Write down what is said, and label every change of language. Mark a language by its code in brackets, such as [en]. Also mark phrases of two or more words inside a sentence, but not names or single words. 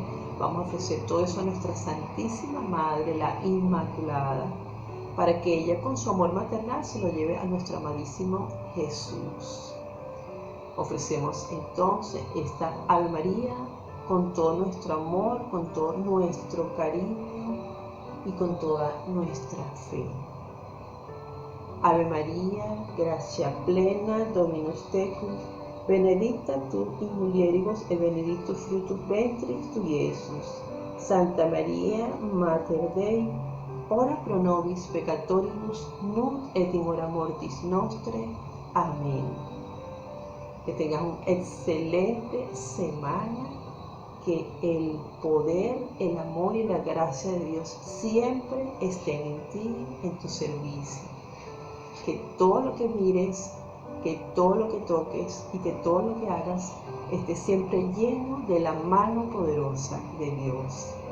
[es] Vamos a ofrecer todo eso a nuestra Santísima Madre, la Inmaculada, para que ella con su amor maternal se lo lleve a nuestro amadísimo Jesús. Ofrecemos entonces esta Ave María con todo nuestro amor, con todo nuestro cariño y con toda nuestra fe. [la] Ave María, gracia plena, Dominus tecum, benedicta tu in mulieribus et benedictus fructus ventris tui, Iesus. Santa María, Mater Dei, ora pro nobis peccatoribus, nunc et in hora mortis nostre. [es] Amén. Que tengas una excelente semana, que el poder, el amor y la gracia de Dios siempre estén en ti, en tu servicio. Que todo lo que mires, que todo lo que toques y que todo lo que hagas esté siempre lleno de la mano poderosa de Dios.